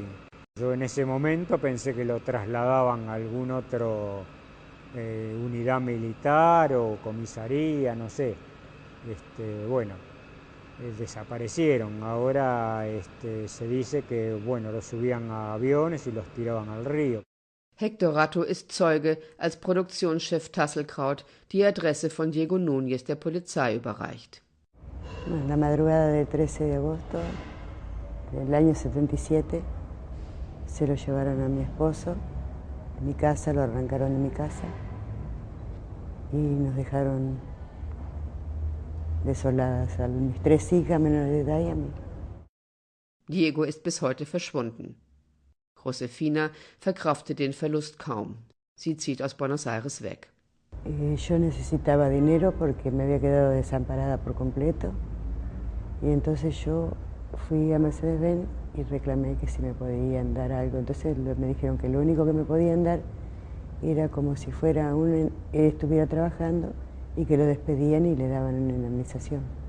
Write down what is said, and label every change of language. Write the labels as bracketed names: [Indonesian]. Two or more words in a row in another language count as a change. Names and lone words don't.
[Spanish] Yo en ese momento pensé que lo trasladaban a algún otro unidad militar o comisaría, no sé. Bueno, desaparecieron. Ahora se dice que bueno, los subían a aviones y los tiraban al río. [German] Hector Ratto ist Zeuge, als Produktionschef Tasselkraut die Adresse von Diego Núñez der Polizei überreicht. [Spanish] En la madrugada del 13 de agosto del año 77 se lo llevaron a mi esposo de mi casa, lo arrancaron de mi casa y nos dejaron desoladas a mis 3 hijas menores de edad y a mí. [German] Diego ist bis heute verschwunden. Josefina verkraftet den Verlust kaum. Sie zieht aus Buenos Aires weg. [Spanish] Yo necesitaba dinero porque me había quedado desamparada por completo y entonces yo fui a Mercedes-Benz y reclamé que si me podían dar algo. Entonces me dijeron que lo único que me podían dar era como si fuera estuviera trabajando y que lo despedían y le daban una indemnización.